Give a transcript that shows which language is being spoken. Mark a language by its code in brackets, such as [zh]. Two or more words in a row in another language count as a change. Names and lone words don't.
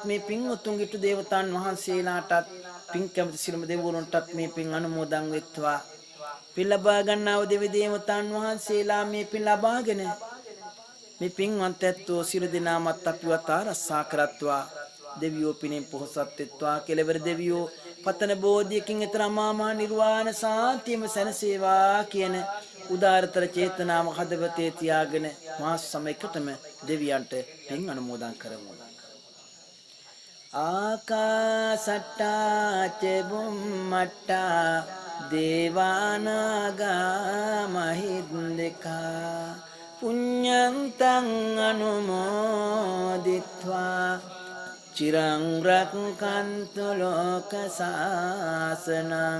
[si] මේ පින් උතුම්ගිට දේවතාවුන් වහන්සේලාටත් පින් කැමති සියලුම දෙවිවරුන්ටත් මේ පින් අනුමෝදන් වෙත්වා පින් ලබා ගන්නව දෙවි දේවතාවුන් වහන්සේලා මේ පින් ලබාගෙන මේ පින්වන්ත ඇත්තෝ සියලු දෙනාමත් අපිවත් ආරක්ෂා කරත්වා දෙවියෝ පිනෙන් පොහොසත් වෙත්වා කෙලවර දෙවියෝ පතන බෝධියකින් ඊතර අමාමහා නිර්වාණ සාන්තියම සැනසේවා කියන උදාරතර චේතනාව හදවතේ තියාගෙන මාස සමයකටම දෙවියන්ට පින් අනුමෝදන් කරමු [pi] ආකාසට්ටා ච බුම්මට්ටා දේවානාගා මහිද්దికා පුඤ්ඤන්තං අනුමෝදිත්වා චිරං රක්ඛන්තු ලෝක සාසනං